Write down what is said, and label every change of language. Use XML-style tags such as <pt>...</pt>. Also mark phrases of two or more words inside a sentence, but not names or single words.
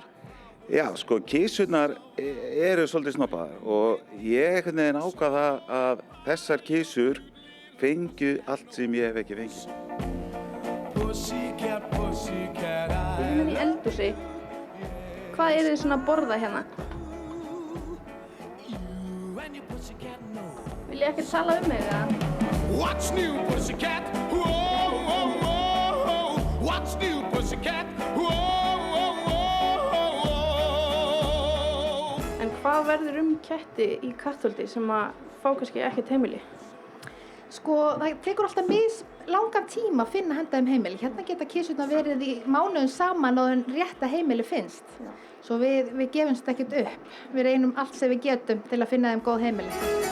<is>Já, sko, kísurnar eru svolítið snobbaðar og ég einhvern veginn ákvað að þessar kísur fengju allt sem ég hef ekki fengið. Hérna í eldhúsi, hvað er þið svona að borða hérna? Vil ég ekkert tala um mig eða?</is> <en>What's new, pussycat? Whoa, whoa, whoa. What's new, pussycat? Whoa, whoa, whoa.</en> <is>En hvað verður ketti í Kattholti sem að fá kannski ekkert heimili? Sko, það tekur alltaf langan tíma að finna handa heimili. Hérna geta kísurnar verið í mánuðum saman og rétta heimili finnst. Já. Svo við gefumst ekkert upp. Við reynum allt sem við getum til að finna þeim góð heimili.</is>